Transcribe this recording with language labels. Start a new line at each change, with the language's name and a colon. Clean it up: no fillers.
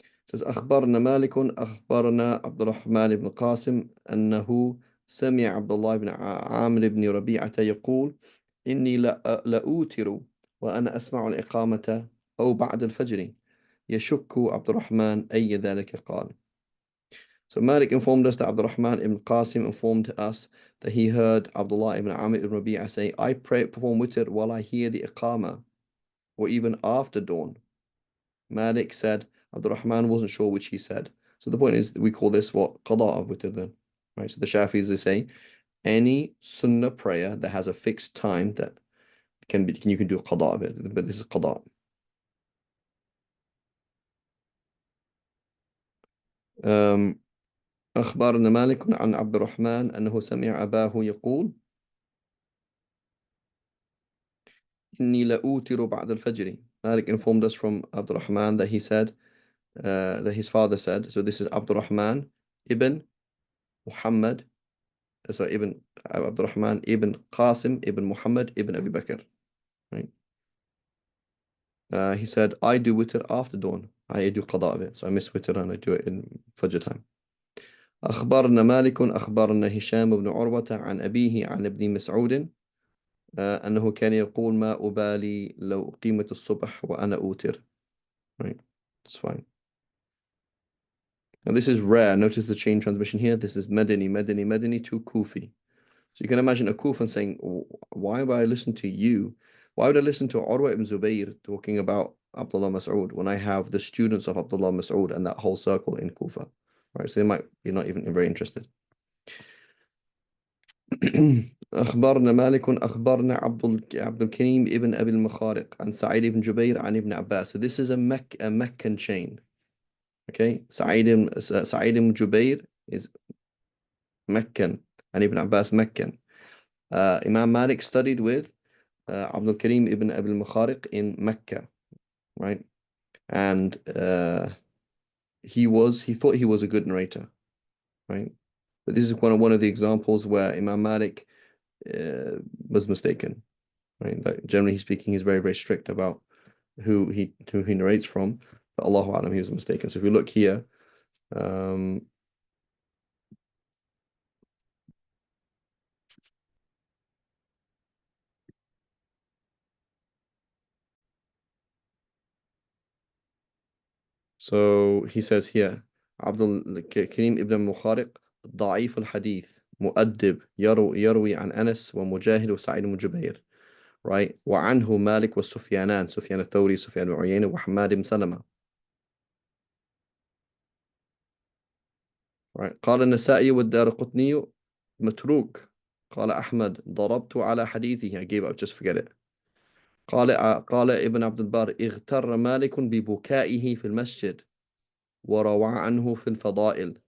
Arabic: Says أخبرنا مالك أخبرنا عبد الرحمن بن قاسم أنه سمع عبد الله بن عامر بن ربيعة يقول إني لأوتر وأنا أسمع الإقامة أو بعد الفجر يشك عبد الرحمن أي ذلك قال.
English: So Malik informed us that Abdul Rahman ibn Qasim informed us that he heard Abdullah ibn Amr ibn Rabi'ah say, I pray, perform witr while I hear the Iqamah, or even after dawn. Malik said, Abdul Rahman wasn't sure which he said. So the point is, we call this what? Qada of witr then. Right? So the Shafis, they say, any sunnah prayer that has a fixed time that you can do qada of it, but this is qada.
Arabic: أخبرنا مالك عن عبد الرحمن أنه سمع أباه يقول إني لأوتر بعد الفجر.
English: Malik informed us from Abdul Rahman that he said, that his father said, so this is Abdul Rahman ibn Muhammad, so ibn Abdul Rahman ibn Qasim ibn Muhammad ibn Abi Bakr, right? He said, I do witr after dawn. I do qada of it. So I miss witr and I do it in Fajr time.
Arabic: أخبرنا مالك أخبرنا هشام بن عروة عن أبيه عن ابن مسعود أنه كان يقول ما أبالي لو أقيمت الصبح وأنا أوتر.
English: Right, it's fine. Now this is rare. Notice the chain transmission here. This is Madani, Madani, Madani to Kufi. So you can imagine a Kufan saying, why would I listen to you? Why would I listen to Urwa ibn Zubayr talking about Abdullah Mas'ud when I have the students of Abdullah Mas'ud and that whole circle in Kufa? Right, so they might be not even very interested.
Arabic: أخبرنا مالك أخبرنا عبد الكريم ابن أبي المخارق عن سعيد بن جبير عن ابن عباس.
English: So this is a Meccan chain. Okay, Sa'id ibn Jubair is Meccan and Ibn Abbas Meccan. Imam Malik studied with Abdul Karim ibn Abil Mukhariq in Mecca, right? And he thought he was a good narrator, right? But this is one of the examples where Imam Malik was mistaken, right? Like, generally speaking, he's very, very strict about who he narrates from. But Allahu A'lam, he was mistaken. So if we look here, um, so he says here, Abdul Karim ibn Mukhariq
Arabic: ضعيف الحديث مؤدب يروي عن أنس ومجاهد وسعيد بن جبير,
English: right?
Arabic: وعنه مالك والسفيانان, سفيان الثوري, سفيان بن عيينة, وحماد بن سلمة, right? قال النسائي والدارقطني متروك. قال أحمد ضربت على حديثه,
English: I gave up, just forget it.
Arabic: قال ابن عبد البر اغتر مالك ببكائه في المسجد وروى عنه في الفضائل.